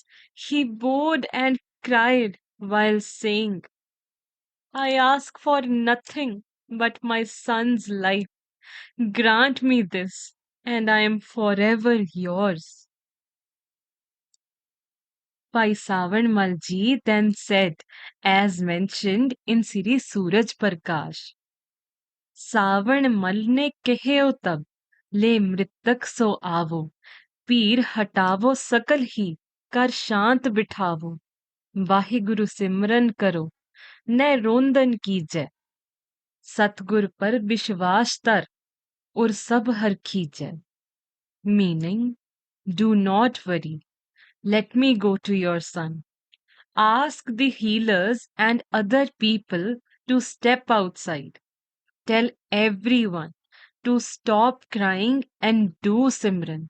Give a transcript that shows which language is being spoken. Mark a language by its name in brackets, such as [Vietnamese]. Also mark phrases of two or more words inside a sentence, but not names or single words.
[English] He bowed and cried while saying, I ask for nothing but my son's life. Grant me this, and I am forever yours. Bhai Savan Malji then said, as mentioned in Siri Suraj Prakash, [Braj] सावण मल ने कहे तब ले मृतक सो आवो पीर हटावो सकल ही कर शांत बिठावो वाहिगुरु सिमरन करो, न रोंदन कीजै, सतगुर पर विश्वास तर, और सब हर खींचे. [English] Meaning, do not worry. Let me go to your son. Ask the healers and other people to step outside. Tell everyone to stop crying and do Simran.